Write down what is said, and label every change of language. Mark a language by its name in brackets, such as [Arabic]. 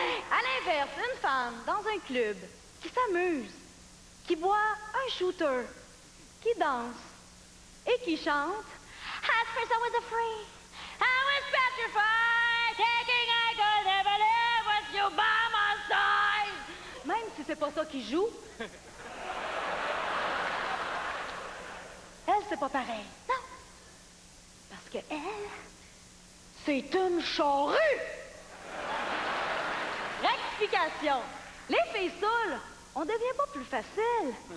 [French] À l'inverse, une femme dans un club qui s'amuse, qui boit un shooter, qui danse et qui chante. [English] At first I was afraid, I was petrified, thinking I could never live with you by my side. [French] Même si c'est pas ça qu'il joue, elle, c'est pas pareil. Non. Parce que elle, c'est une charrue. Rectification. Les filles saoules, on devient pas plus facile.